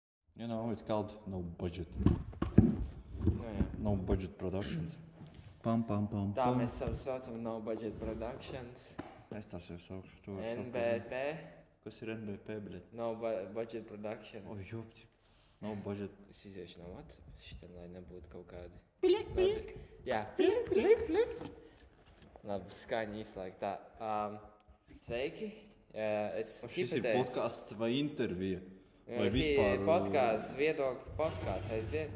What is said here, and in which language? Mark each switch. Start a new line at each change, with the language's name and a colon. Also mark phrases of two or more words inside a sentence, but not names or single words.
English: You know, it's called no budget.
Latvian: Nu, jā.
English: No budget productions. Pam, pam, pam,
Latvian: Tā pam. mēs savu saucam
English: no budget productions.
Latvian: Es tā sev saukšu. Tu vari saukt. NBP, Kas ir NBP, bļet?
English: no budget production.
Latvian: O, jopci.
English: No budget.
Latvian: Es iziešu no WhatsApp, šitam, lai nebūtu kaut kādi... Labi. Jā, flip. Labi, skaņa izslēgt tā. Sveiki, es Šis ir podcasts vai intervija? Vai
English: Hi-
Latvian: vispār podcasts, viedokļu podcasts, aiziet.